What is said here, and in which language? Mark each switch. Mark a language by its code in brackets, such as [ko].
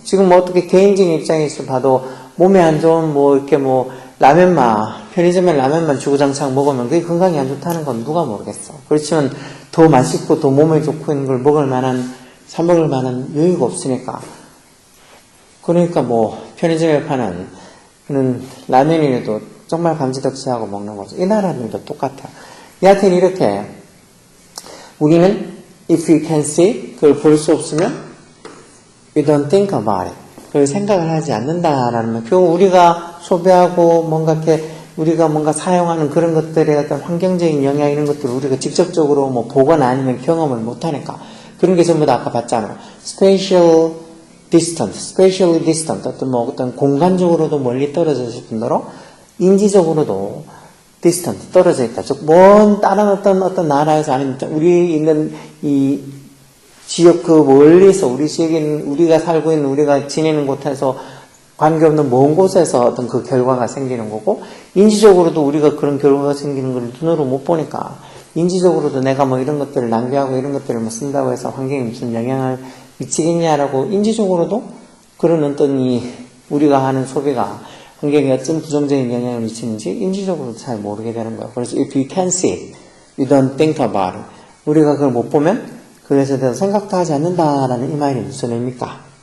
[ko] 지금 뭐 어떻게 개인적인 입장에서 봐도 몸에 안 좋은 뭐 이렇게 뭐 편의점에 라면만 주구장창 먹으면 그게 건강에 안 좋다는 건 누가 모르겠어. 그렇지만 더 맛있고 더 몸에 좋고 있는 걸 사 먹을 만한 여유가 없으니까. 그러니까 뭐 편의점에 파는 그런 라면이라도 정말 감지덕지하고 먹는 거죠. 이 나라들도 똑같아요. 여하튼 이렇게 우리는 [en] if we can see, [ko] 그걸 볼 수 없으면 [en] we don't think about it. [ko] 그걸 생각을 하지 않는다라는 말. 결국 우리가 소비하고 뭔가 이렇게 우리가 뭔가 사용하는 그런 것들의 어떤 환경적인 영향 이런 것들을 우리가 직접적으로 뭐 보거나 아니면 경험을 못하니까 그런 게 전부 다 아까 봤잖아요. [en] spatially distant, [ko] 어떤 공간적으로도 멀리 떨어졌을 뿐더러 인지적으로도 distant, 떨어져 있다. 즉, 다른 어떤 나라에서 아니면 우리 있는 이 지역 그 멀리서 우리 지역인, 우리가 살고 있는, 우리가 지내는 곳에서 관계없는 먼 곳에서 어떤 그 결과가 생기는 거고, 인지적으로도 우리가 그런 결과가 생기는 걸 눈으로 못 보니까, 인지적으로도 내가 뭐 이런 것들을 낭비하고 이런 것들을 뭐 쓴다고 해서 환경에 무슨 영향을 미치겠냐라고 인지적으로도 그런 어떤 우리가 하는 소비가 환경에 어떤 부정적인 영향을 미치는지 인지적으로 잘 모르게 되는 거예요. 그래서 [en] if you can see it, you don't think about it. [ko] 우리가 그걸 못 보면 그것에 대해서 생각도 하지 않는다라는 이 말이 무슨 의미입니까?